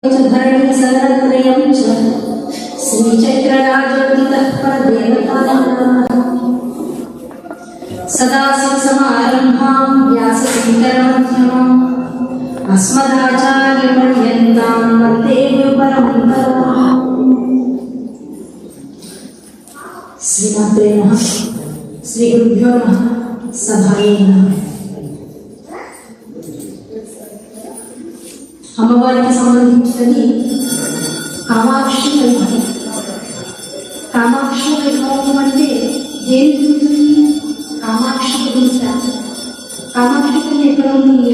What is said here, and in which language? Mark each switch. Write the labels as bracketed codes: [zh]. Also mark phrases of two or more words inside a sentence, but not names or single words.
[sa] धरणि सरत्रयं च श्रीचक्रराजोदितः परदेवतानां सदाशिवसमारम्भां व्यासशङ्करमध्यमाम् अस्मदाचार्यपर्यन्तां वन्दे गुरुपरम्पराम्। श्रीमात्रे नमः। श्रीगुरुभ्यो नमः। सभाये नमः। [te] అమ్మవారికి సంబంధించినది కామాక్షి వైభవం. కామాక్షి వైభవం అంటే ఏం జరుగుతుంది? కామాక్షి గురించి కామాక్షి ఎక్కడ ఉంది?